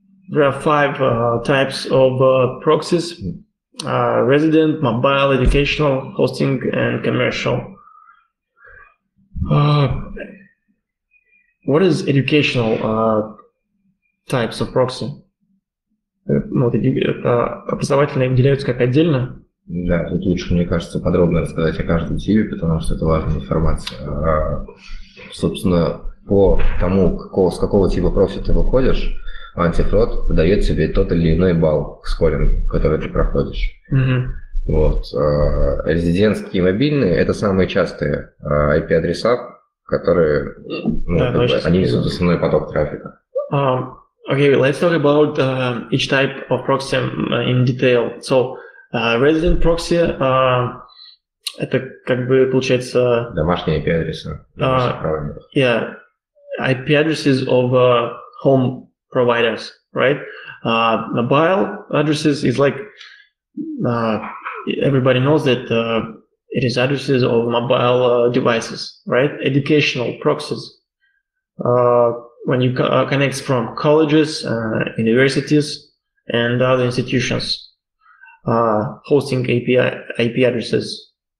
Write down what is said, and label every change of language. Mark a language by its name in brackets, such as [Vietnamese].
[English] There are 5 types of proxies: resident, mobile, educational, hosting, and commercial. What is educational types of proxy? [Russian] Образовательные выделяются как отдельно? Да, тут лучше, мне кажется, подробно рассказать о каждом типе, потому что это важная информация. Собственно, по тому, с какого типа прокси ты выходишь, антифрод выдает тебе тот или иной балл к скорингу, который ты проходишь. Вот. Резидентские и мобильные – это самые частые IP-адреса, которые, они несут основной поток трафика. [English] Okay, let's talk about each type of proxy in detail. So, resident proxy [Russian] это как бы получается домашние IP-адреса. [English] Yeah, IP addresses of home providers, right? Mobile addresses is like everybody knows that it is addresses of mobile devices, right? Educational proxies. When you connect from colleges, universities, and other institutions, hosting IP addresses.